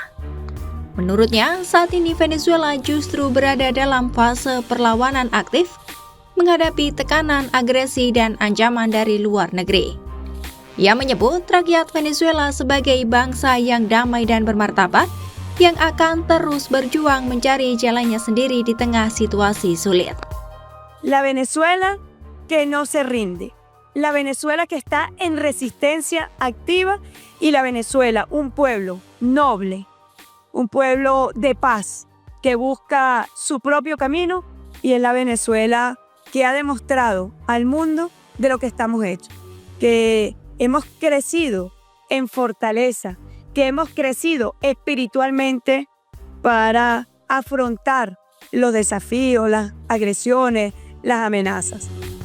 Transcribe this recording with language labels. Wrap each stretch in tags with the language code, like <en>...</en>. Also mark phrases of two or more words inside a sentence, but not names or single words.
<id>Menurutnya, saat ini Venezuela justru berada dalam fase perlawanan aktif menghadapi tekanan, agresi, dan ancaman dari luar negeri. Ia menyebut rakyat Venezuela sebagai bangsa yang damai dan bermartabat yang akan terus berjuang mencari jalannya sendiri di tengah situasi sulit.</id> <es>La Venezuela que no se rinde. La Venezuela que está en resistencia activa y la Venezuela, un pueblo noble, un pueblo de paz que busca su propio camino y es la Venezuela que ha demostrado al mundo de lo que estamos hechos, que hemos crecido en fortaleza, que hemos crecido espiritualmente para afrontar los desafíos, las agresiones, las amenazas.</es>